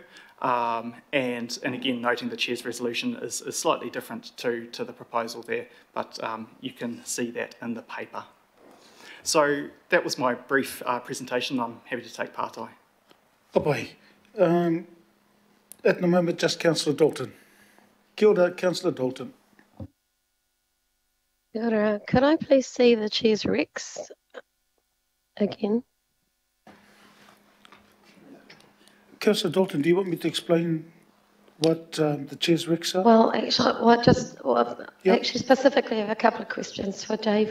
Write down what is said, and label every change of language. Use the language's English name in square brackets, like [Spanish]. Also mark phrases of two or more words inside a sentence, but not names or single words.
[English] And again, noting the Chair's resolution is slightly different to the proposal there, but you can see that in the paper. So that was my brief presentation. I'm happy to take part. Oh boy. At the moment, just Councillor Dalton. [Māori] Kia ora, Councillor Dalton. Kia ora. [English] Could I please see the Chair's recs again? Councillor Dalton, do you want me to explain what the Chair's recs are? Well, actually, actually, specifically, I have a couple of questions for Dave.